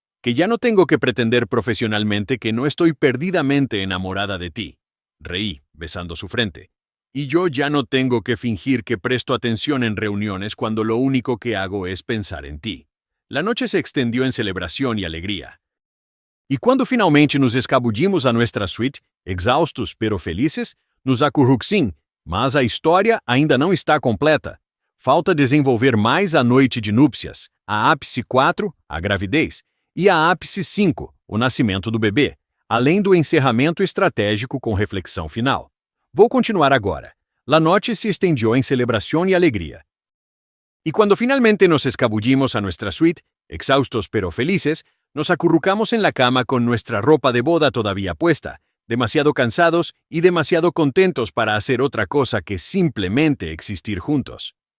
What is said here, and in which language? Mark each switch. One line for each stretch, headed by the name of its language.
Spanish: Que ya no tengo que pretender profesionalmente que no estoy perdidamente enamorada de ti. Reí, besando su frente. Y yo ya no tengo que fingir que presto atención en reuniones cuando lo único que hago es pensar en ti. La noche se extendió en celebración y alegría. Y cuando finalmente nos escabullimos a nuestra suite, exaustos pero felices, nos acurrucsim,
Portuguese: mas a história ainda não está completa. Falta desenvolver mais a noite de núpcias, a ápice 4, a gravidez, e a ápice 5, o nascimento do bebê, além do encerramento estratégico com reflexão final. Vou continuar agora.
Spanish: La noche se extendió en celebración y alegría. Y cuando finalmente nos escabullimos a nuestra suite, exhaustos pero felices, nos acurrucamos en la cama con nuestra ropa de boda todavía puesta, demasiado cansados y demasiado contentos para hacer otra cosa que simplemente existir juntos.